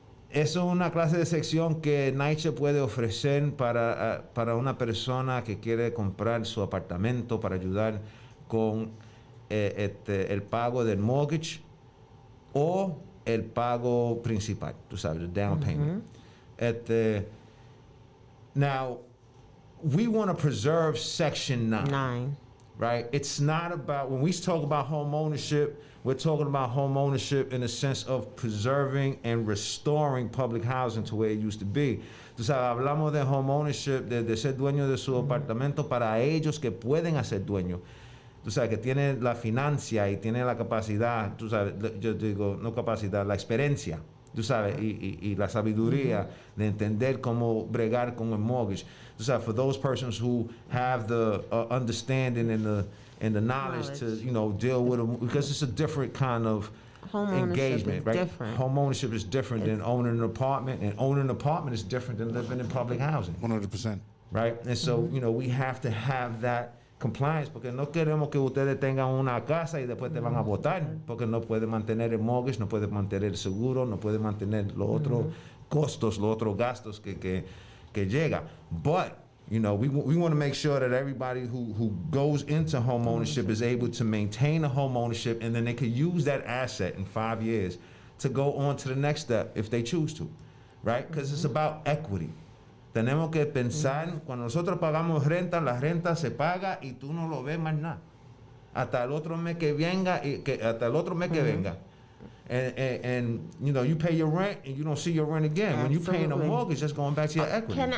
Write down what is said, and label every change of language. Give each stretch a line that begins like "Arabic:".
Spanish: Eso es una clase de sección que NYCHA puede ofrecer para una persona que quiere comprar su apartamento para ayudar con el pago del mortgage o el pago principal, tú sabes, el down payment.
English: Now, we want to preserve Section 9. Right? It's not about, when we talk about home ownership, we're talking about home ownership in the sense of preserving and restoring public housing to where it used to be.
Spanish: Tú sabes, hablamos de home ownership, de ser dueño de su apartamento para ellos que pueden hacer dueño. Tú sabes, que tienen la financia y tienen la capacidad, tú sabes, yo digo, no capacidad, la experiencia, tú sabes, y la sabiduría de entender cómo bregar con el mortgage.
English: So for those persons who have the understanding and the knowledge to, you know, deal with them, because it's a different kind of engagement, right? Different. Home ownership is different than owning an apartment, and owning an apartment is different than living in public housing, 100%. right? And so, you know, we have to have that compliance,
Spanish: porque no queremos que ustedes tengan una casa y después te van a votar, porque no puede mantener el mortgage, no puede mantener el seguro, no puede mantener los otros costos, los otros gastos que llega.
English: But, you know, we want to make sure that everybody who goes into home ownership is able to maintain a home ownership, and then they could use that asset in 5 years to go on to the next step if they choose to, right? Because it's about equity.
Spanish: Tenemos que pensar, cuando nosotros pagamos renta, la renta se paga y tú no lo ves más nada. Hasta el otro mes que venga, hasta el otro mes que venga.
English: And you know, you pay your rent and you don't see your rent again. When you're paying a mortgage, that's going back to your equity.